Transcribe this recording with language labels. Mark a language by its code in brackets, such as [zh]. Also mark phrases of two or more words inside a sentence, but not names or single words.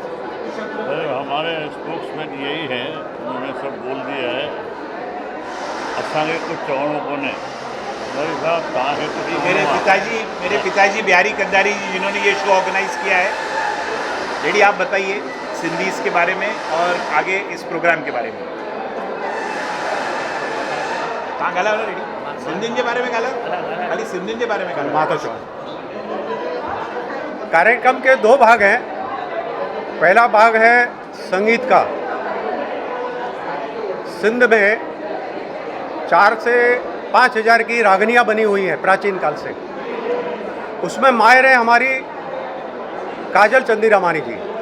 [hi] हमारे स्पोक्समैन यही हैं, उन्होंने सब बोल दिया है। [sd] असांखे कुछ चवणो कोन्हे भाई साहब तव्हांखे कुछ [hi] मेरे पिताजी बिहारी कंदारी जी जिन्होंने ये शो ऑर्गेनाइज किया है। लेडी आप बताइए सिंधीज़ के बारे में और आगे इस प्रोग्राम के बारे में। [sd] कहाँ ॻाल्हायो न रेडी सिंधियुनि जे बारे में ॻाल्हायो खाली सिंधियुनि जे बारे में ॻाल्हायो। मां तो चवां [hi] कार्यक्रम के दो भाग हैं। पहला भाग है संगीत का। सिंध में 4 से 5 हज़ार की रागनियाँ बनी हुई हैं प्राचीन काल से। उसमें माहिर है हमारी काजल चंदीरामानी जी।